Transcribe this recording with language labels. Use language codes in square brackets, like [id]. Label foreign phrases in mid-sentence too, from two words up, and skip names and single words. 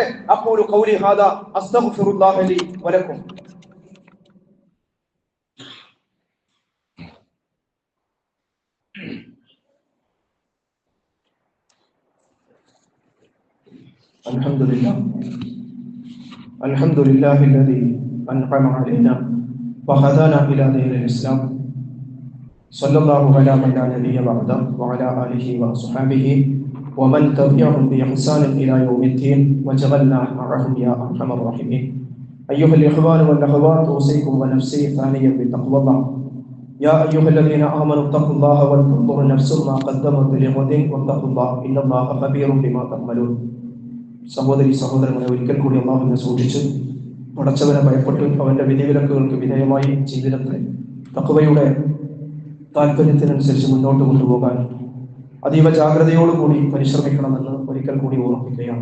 [ar] أقول قولي هذا أستغفر الله لي ولكم. അൽഹംദുലില്ലാഹി الذي أنعم علينا وهدانا إلى دين الإسلام. صلى الله على من لا نبي بعده وعلى آله وصحبه ومن تبعهم بإحسان إلى يوم الدين وجعلنا معهم يا أرحم الراحمين. أيها الإخوان والأخوات، أوصيكم ونفسي ثانيا بتقوى الله. يا أيها الذين آمنوا اتقوا الله ولتنظر نفس ما قدمت لغد واتقوا الله إن الله خبير بما تعملون. [ml] സഹോദരങ്ങളെ, ഒരിക്കൽ കൂടി അല്ലാഹുവിനെ സൂക്ഷിച്ച് പടച്ചവനെ ഭയപ്പെട്ട് അവന്റെ വിധിവിലക്കുകൾക്ക് വിധേയമായി ജീവിതത്തെ തഖ്വയുടെ താല്പര്യത്തിനനുസരിച്ച് മുന്നോട്ട് കൊണ്ടുപോകാൻ അതീവ ജാഗ്രതയോടുകൂടി പരിശ്രമിക്കണമെന്ന് ഒരിക്കൽ കൂടി ഓർമ്മിക്കുകയാണ്.